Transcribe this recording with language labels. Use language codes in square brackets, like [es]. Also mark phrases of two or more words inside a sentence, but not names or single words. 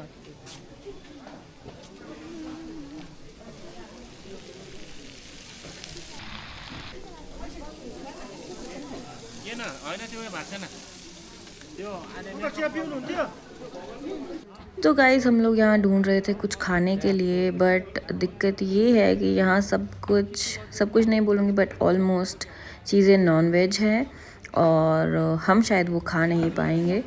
[ne] ये ना होइन त्यो भएको छैन त्यो [hi] तो गाइस हम लोग यहाँ ढूंढ रहे थे कुछ खाने के लिए, बट दिक्कत ये है कि यहाँ सब कुछ नहीं बोलूँगी [en] but almost [hi] चीज़ें [en] non veg [hi] हैं और हम शायद वो खा नहीं पाएंगे।